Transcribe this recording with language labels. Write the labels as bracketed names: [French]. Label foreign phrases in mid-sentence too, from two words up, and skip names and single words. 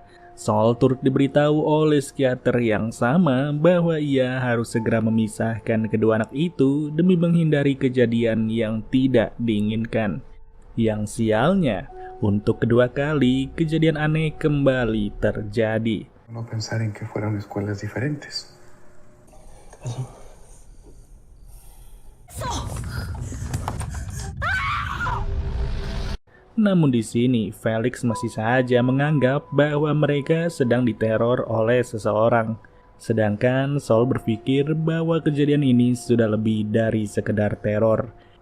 [Indonesian] Sol turut diberitahu oleh psikiater yang sama bahwa ia harus segera memisahkan kedua anak itu demi menghindari kejadian yang tidak diinginkan. Yang sialnya, untuk kedua kali kejadian aneh kembali terjadi. [Spanish] No pensar en que fueran escuelas diferentes. ¿Qué pasó? [Indonesian] Namun di sini Felix masih saja menganggap bahwa mereka sedang diteror oleh seseorang. Sedangkan Sol berpikir bahwa kejadian ini sudah lebih dari sekedar teror.